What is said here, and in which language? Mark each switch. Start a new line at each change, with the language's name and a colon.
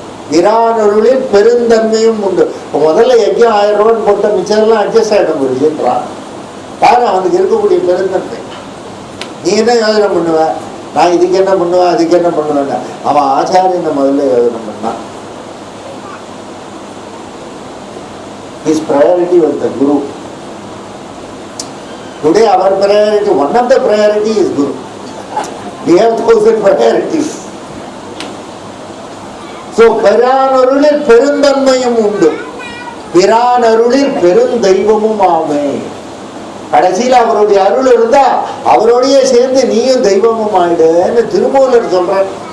Tamil: பிரானருளில் பெருந்தன்மையும் உண்டு. இப்போ முதல்ல யஜ்யம் 1000 ரூபான்னு போட்ட மிச்சம்லாம் அட்ஜஸ்ட் ஆகிடும் குருஜின்றான். யாரு அவனுக்கு இருக்கக்கூடிய பெருந்தன்மை. நீ என்ன யோசனை பண்ணுவ, நான் இதுக்கு என்ன பண்ணுவேன் அதுக்கு என்ன பண்ணுவேன். அவன் ஆச்சாரியனை முதல்ல யோசனை பண்ணான்.
English: His priority was the Guru. Today our priority, one of the priority is Guru. We have 1000 priorities.
Tamil: So பிரானருளில் பெருந்தன்மையும் உண்டு, பிரானருளில் பெருந்தெய்வமும் ஆமே. கடைசியில் அவருடைய அருள் இருந்தா அவரோடைய சேர்ந்து நீயும் தெய்வமும் ஆயிடுன்னு திருமூலர் சொல்றார்.